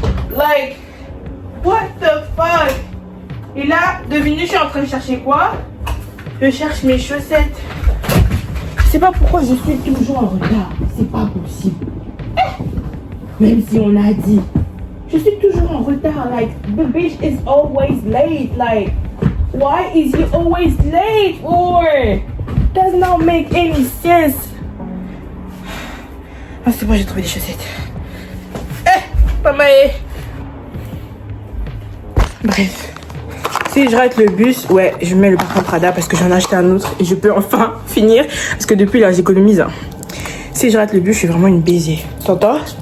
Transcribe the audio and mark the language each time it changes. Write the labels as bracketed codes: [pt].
[en] Like, what the fuck? [fr] Et là, devinez, je suis en train de chercher quoi? Je cherche mes chaussettes. Je sais pas pourquoi je suis toujours en retard. C'est pas possible. Même si on a dit, je suis toujours en retard. [en] Like, the bitch is always late. Like, why is he always late for? Does not make any sense. [fr] Ah, c'est bon, j'ai trouvé des chaussettes. Maman. Bref. Si je rate le bus, ouais, je mets le parfum Prada parce que j'en ai acheté un autre et je peux enfin finir. Parce que depuis là, j'économise. Si je rate le bus, je suis vraiment une baisée. T'entends?